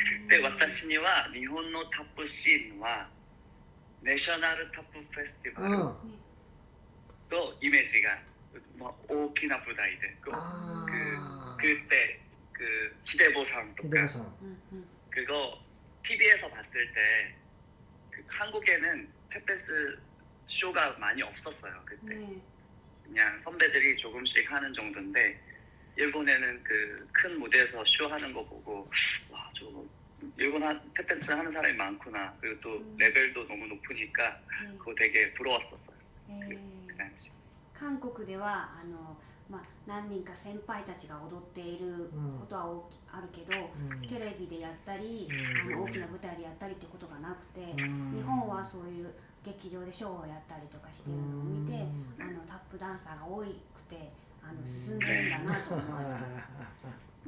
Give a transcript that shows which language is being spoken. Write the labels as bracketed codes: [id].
[ja] で、私には日本のタップシーンはネショナルタップフェスティバルとイメージが大きな舞台で、 [ko] 그때 희대보상 그거 TV에서 봤을 때 한국에는 탭댄스 쇼가 많이 없었어요 그때. 그냥 선배들이 조금씩 하는 정도인데 일본에는 그 큰 무대에서 쇼하는 거 보고 와, 저 일본 탭댄스 하는 사람이 많구나. 그리고 또 레벨도 너무 높으니까 그거 되게 부러웠었어요. 그 당시. [ja] 韓国では何人か先輩たちが踊っていることはあるけど、テレビでやったり大きな舞台でやったりってことがなくて、日本はそういう劇場でショーをやったりとかしてるのを見て、タップダンサーが多くて進んでるんだなと思います。